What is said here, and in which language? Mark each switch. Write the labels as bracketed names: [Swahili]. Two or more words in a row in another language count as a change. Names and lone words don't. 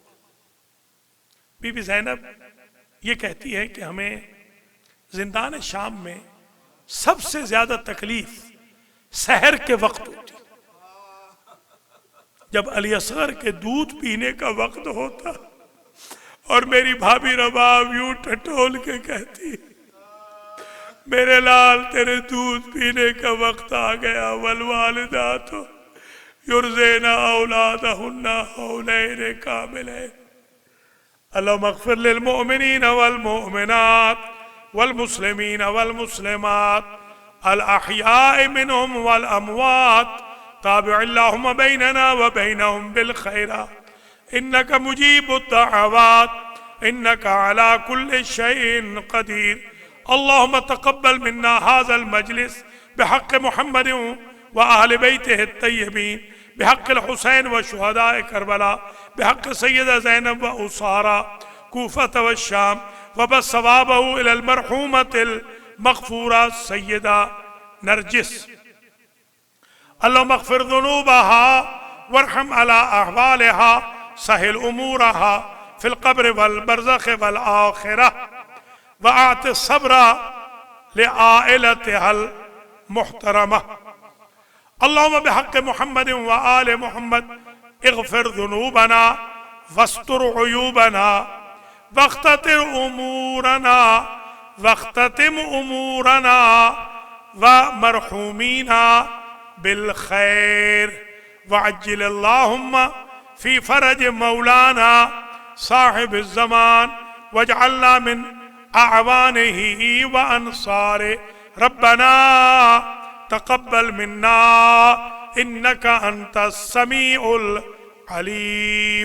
[Urdu] بی بی زینب یہ کہتی ہے کہ ہمیں زندان شام میں سب سے زیادہ تکلیف سحر کے وقت ہوتی، جب علی اصغر کے دودھ پینے کا وقت ہوتا اور میری بھابھی رباب یوں ٹٹول کے کہتی میرے لال تیرے دودھ پینے کا وقت آ گیا. [Arabic] والوالدات يرضعن أولادهن حولين كاملين. اللهم اغفر للمؤمنين والمؤمنات والمسلمين والمسلمات الأحياء منهم والأموات تابع اللهم بيننا وبينهم بالخيرات إنك مجيب الدعوات إنك على كل شيء قدير. اللهم تقبل منا هذا المجلس بحق محمد وأهل بيته الطيبين بحق الحسين وشهداء كربلاء بحق السيدة زينب وأسارى الكوفة والشام وثوابه إلى المرحومة المغفورة السيدة نرجس. اللهم اغفر ذنوبها وارحم على أحوالها سهل أمورها في القبر والبرزخ والآخرة وآت صبرا لعائلتها المحترمة. اللهم بحق محمد وآل محمد اغفر ذنوبنا واستر عيوبنا واختم أمورنا ومرحومينا بالخير وعجل اللهم في فرج مولانا صاحب الزمان واجعلنا من أعوانه وأنصاره. ربنا تقبل منا إنك أنت السميع العليم.